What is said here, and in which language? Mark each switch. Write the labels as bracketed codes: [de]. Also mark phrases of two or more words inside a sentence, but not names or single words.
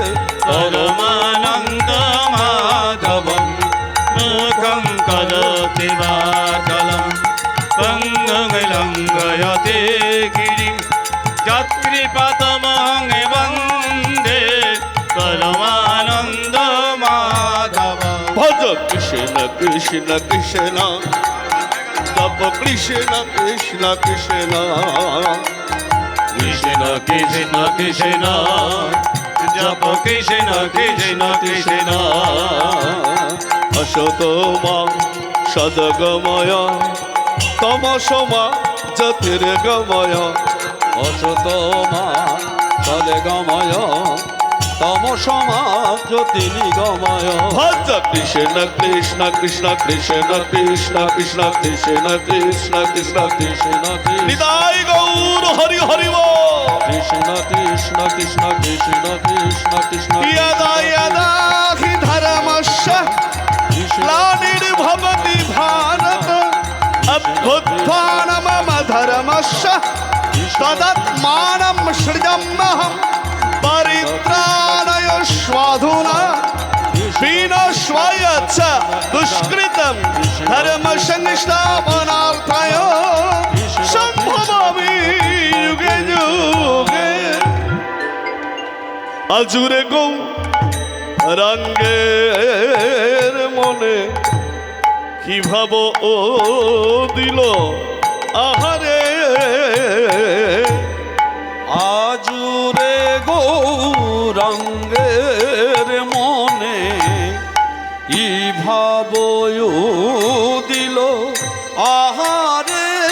[sa] परमानन्दमाधवं मूकं करोति वाचालं पङ्गुं लङ्घयते गिरिं यत्कृपातमहं वन्दे परमानन्दमाधवं। भज कृष्ण कृष्ण कृष्ण जप कृष्ण कृष्ण कृष्ण कृष्ण कृष्ण कृष्ण जप कृष्ण कृष्ण कृष्ण असतोमा सदगमय तमसोमा ज्योतिर्गमय असतोमा सदगमय तमसोमा ज्योतिर्गमय भज कृष्ण कृष्ण कृष्ण कृष्ण कृष्ण कृष्ण कृष्ण कृष्ण कृष्ण कृष्ण निताय गौर हरि हरि बोल कृष्ण कृष्ण कृष्ण कृष्ण कृष्ण कृष्ण यदा यदा हि धर्मस्य ग्लानिर्भवति भारत अभ्युत्थानं धर्मस्य तदात्मानं सृजाम्यहं परित्राणाय साधूना विनाशाय च दुष्कृतं धर्म संस्थापनार्थाय सम्भवामि युगे युगे। [bn] আজুরে গৌ রঙ্গের মনে কি ভাব ও দিল আহারে আজুরে গৌরাঙ্গের মনে ই ভাবয় দিল আহারে